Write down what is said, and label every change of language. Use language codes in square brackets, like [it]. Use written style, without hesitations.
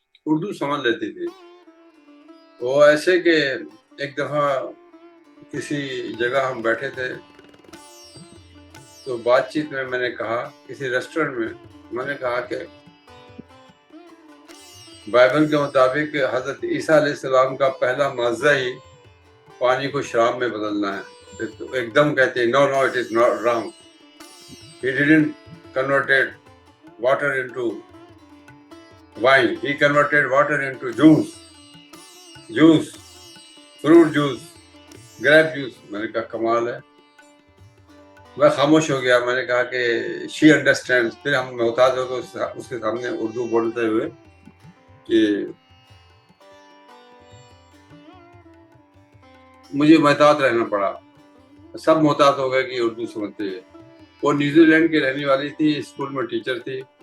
[ur] اردو سمجھ لیتی تھی. وہ ایسے کہ ایک دفعہ کسی جگہ ہم بیٹھے تھے تو بات چیت میں نے کہا، کسی ریسٹورنٹ میں نے کہا کہ بائبل کے مطابق حضرت عیسیٰ علیہ السلام کا پہلا معجزہ ہی پانی کو شراب میں بدلنا ہے. ایک دم کہتے ہیں [en] No it is not wrong. He didn't converted water into wine. He converted water into juice, fruit juice, grape juice. [ur] میں نے کہا کمال ہے. میں خاموش ہو گیا. میں نے کہا کہ [en] She understand. [ur] پھر ہم محتاط ہو گئے اس کے سامنے اردو بولتے ہوئے کہ مجھے محتاط رہنا پڑا. سب محتاط ہو گئے کہ اردو سمجھتے ہے. وہ نیوزی لینڈ کی رہنے والی تھی, اسکول میں ٹیچر تھی.